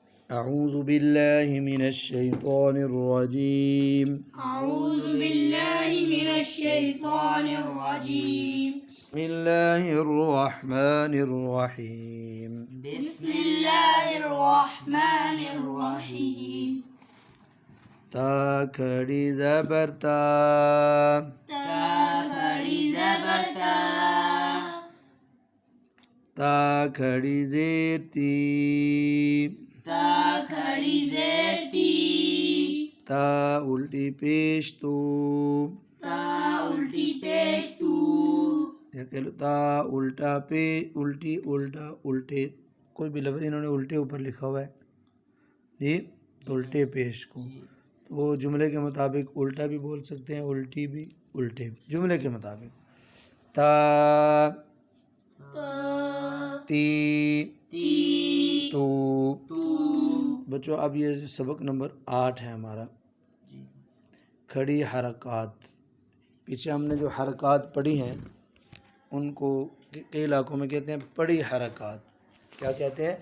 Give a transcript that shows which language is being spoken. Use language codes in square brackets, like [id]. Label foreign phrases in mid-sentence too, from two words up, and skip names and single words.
[ar] اعوذ باللہ من الشیطان الرجیم أعوذ بالله من الشيطان الرجيم بسم اللہ الرحمن الرحیم بسم الله الرحمن الرحيم [ur] تا کھڑی زبر تا تا کھڑی زبر تا تا کھڑی زیر تی تا کھڑی زیر تی تا الٹی پیش تو تا الٹی پیش تو یا کہہ لو تا الٹا پہ الٹی الٹا الٹے، کوئی بھی لفظ انہوں نے الٹے اوپر لکھا ہوا ہے جی، الٹے پیش کو، تو وہ جملے کے مطابق الٹا بھی بول سکتے ہیں، الٹی بھی، الٹے بھی، جملے کے مطابق۔ تا تا تی تی تو۔ تو بچوں اب یہ سبق نمبر 8 ہے ہمارا، کھڑی حرکات۔ پیچھے ہم نے جو حرکات پڑھی ہیں ان کو کئی علاقوں میں کہتے ہیں پڑی حرکات۔ کیا کہتے ہیں؟